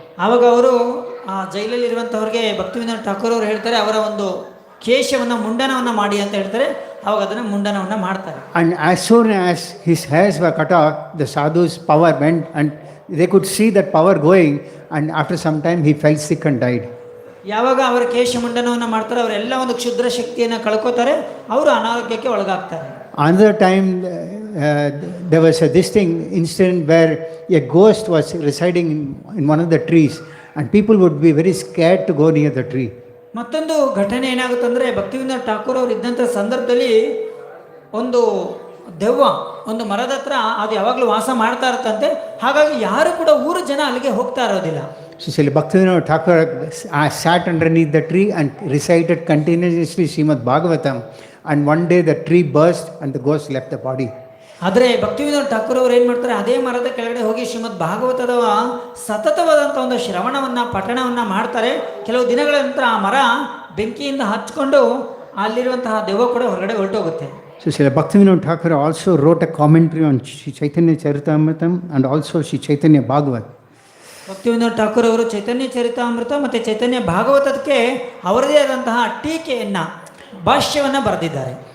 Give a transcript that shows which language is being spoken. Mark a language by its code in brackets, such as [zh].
[kn] ಆವಾಗ ಅವರು ಆ ಜೈಲಲ್ಲಿ ಇರುವಂಥವ್ರಿಗೆ ಭಕ್ತಿವಿನೋದ್ ಠಾಕೂರ್ ಅವರು ಹೇಳ್ತಾರೆ, ಅವರ ಒಂದು ಕೇಶವನ್ನು ಮುಂಡನವನ್ನು ಮಾಡಿ ಅಂತ ಹೇಳ್ತಾರೆ. ಆವಾಗ ಅದನ್ನು ಮುಂಡನವನ್ನು ಮಾಡ್ತಾರೆ. [en] And as soon as his hairs were cut off, the sadhu's power went, and they could see that power going, and after some time he fell sick and died. [kn] ಯಾವಾಗ ಅವರ ಕೇಶ ಮುಂಡನವನ್ನು ಮಾಡ್ತಾರೆ, ಅವರೆಲ್ಲ ಒಂದು ಕ್ಷುದ್ರ ಶಕ್ತಿಯನ್ನು ಕಳ್ಕೋತಾರೆ, ಅವರು ಅನಾರೋಗ್ಯಕ್ಕೆ ಒಳಗಾಗ್ತಾರೆ. [en] Another time there was this incident where a ghost was residing in one of the trees, and people would be very scared to go near the tree. [kn] ಮತ್ತೊಂದು ಘಟನೆ ಏನಾಗುತ್ತೆ ಅಂದರೆ, ಭಕ್ತಿವಿನೋದ್ ಠಾಕೂರ್ ಅವರು ಇದ್ದಂಥ ಸಂದರ್ಭದಲ್ಲಿ ಒಂದು ದೆವ್ವ ಒಂದು ಮರದ ಹತ್ರ ಅದು ಯಾವಾಗಲೂ ವಾಸ ಮಾಡ್ತಾ ಇರುತ್ತಂತೆ. ಹಾಗಾಗಿ ಯಾರು ಕೂಡ ಊರು ಜನ ಅಲ್ಲಿಗೆ ಹೋಗ್ತಾ ಇರೋದಿಲ್ಲ. [en] So Srila Bhaktivinoda Thakura sat underneath the tree and recited continuously Srimad Bhagavatam, and one day the tree burst and the ghost left the body. [kn] ಆದರೆ ಭಕ್ತಿವಿನೋದ್ ಠಾಕೂರ್ ಅವರು ಏನು ಮಾಡ್ತಾರೆ, ಅದೇ ಮರದ ಕೆಳಗಡೆ ಹೋಗಿ ಶ್ರೀಮದ್ ಭಾಗವತದ ಸತತವಾದಂಥ ಒಂದು ಶ್ರವಣವನ್ನು ಪಠಣವನ್ನು ಮಾಡ್ತಾರೆ. ಕೆಲವು ದಿನಗಳ ನಂತರ ಆ ಮರ ಬೆಂಕಿಯಿಂದ ಹಚ್ಕೊಂಡು ಅಲ್ಲಿರುವಂತಹ ದೆವ್ವ ಕೂಡ ಹೊರಗಡೆ ಹೊರಟೋಗುತ್ತೆ. [en] So Srila Bhaktivinoda Thakura also wrote a commentary on Sri Chaitanya Charitamritam and also Sri Chaitanya Bhagavat. [kn] ಭಕ್ತಿವಿನೋದ್ Thakur ಅವರು ಚೈತನ್ಯ ಚರಿತಾಮೃತ ಮತ್ತು ಚೈತನ್ಯ ಭಾಗವತಕ್ಕೆ ಅವರದೇ ಆದಂತಹ ಟೀಕೆಯನ್ನು ಭಾಷ್ಯವನ್ನು ಬರೆದಿದ್ದಾರೆ.